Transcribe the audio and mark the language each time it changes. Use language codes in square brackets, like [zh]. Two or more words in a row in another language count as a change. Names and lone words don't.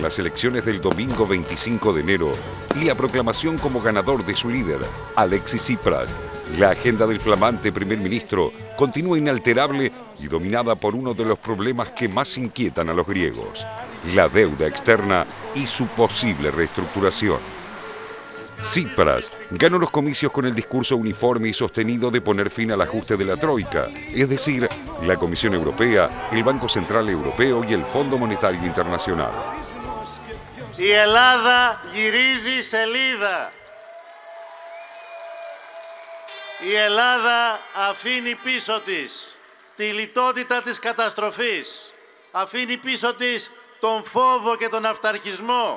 [es] las elecciones del domingo 25 de enero y la proclamación como ganador de su líder, Alexis Tsipras, la agenda del flamante primer ministro continúa inalterable y dominada por uno de los problemas que más inquietan a los griegos, la deuda externa y su posible reestructuración. Tsipras ganó los comicios con el discurso uniforme y sostenido de poner fin al ajuste de la Troika, es decir, la Comisión Europea, el Banco Central Europeo y el Fondo Monetario Internacional. [el] Η Ελλάδα γυρίζει σελίδα. Η Ελλάδα αφήνει πίσω της τη λιτότητα της καταστροφής. Αφήνει πίσω της τον φόβο και τον αυταρχισμό.